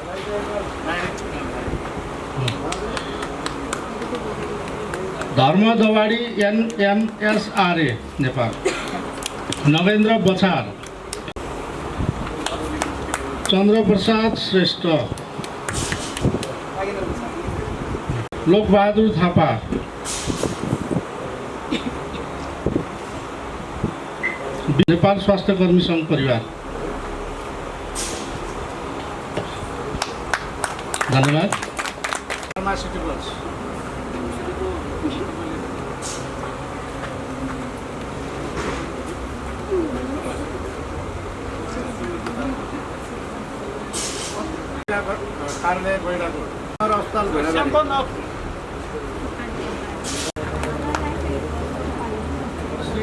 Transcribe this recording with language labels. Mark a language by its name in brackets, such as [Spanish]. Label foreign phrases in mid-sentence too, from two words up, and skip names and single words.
[Nepali] धर्म दवाडी NMSRA नेपाल नगेन्द्र बछार चन्द्रप्रसाद श्रेष्ठ लोकबहादुर थापा नेपाल स्वास्थ्य कर्मी सङ्घ परिवार धन्यवाद फार्मास्युटिकल्स कार्यालय गैँडाकोट अस्पताल श्री